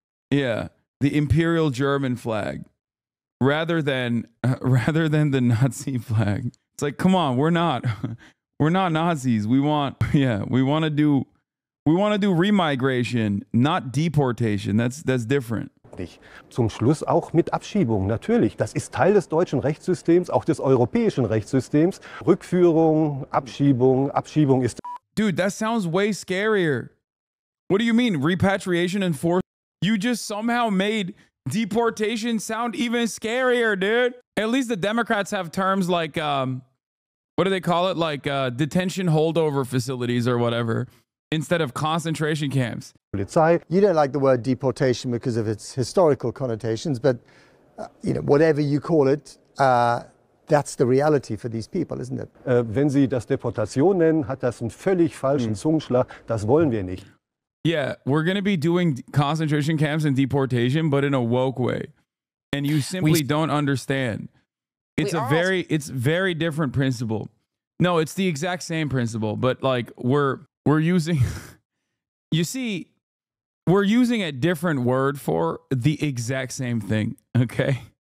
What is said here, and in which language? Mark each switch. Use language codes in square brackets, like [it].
[en] Yeah, the Imperial German flag rather than the Nazi flag. It's like, come on, we're not Nazis. We want to do remigration, not deportation. That's different. [de] Zum Schluss auch mit Abschiebung, natürlich. Das ist Teil des deutschen Rechtssystems, auch des europäischen Rechtssystems. Rückführung, Abschiebung ist... [en] Dude, that sounds way scarier. What do you mean? Repatriation and forced... You just somehow made deportation sound even scarier, dude. At least the Democrats have terms like, what do they call it? Like detention holdover facilities or whatever, instead of concentration camps. [de] Polizei. [en] You don't like the word deportation because of its historical connotations, but whatever you call it, that's the reality for these people, isn't it? [de] Wenn Sie das Deportation nennen, hat das einen völlig falschen Zungenschlag. Das wollen wir nicht. [en] Yeah, we're going to be doing concentration camps and deportation, but in a woke way. And you simply don't understand. It's very different principle. No, it's the exact same principle, but like we're using, you see, we're using a different word for the exact same thing. Okay.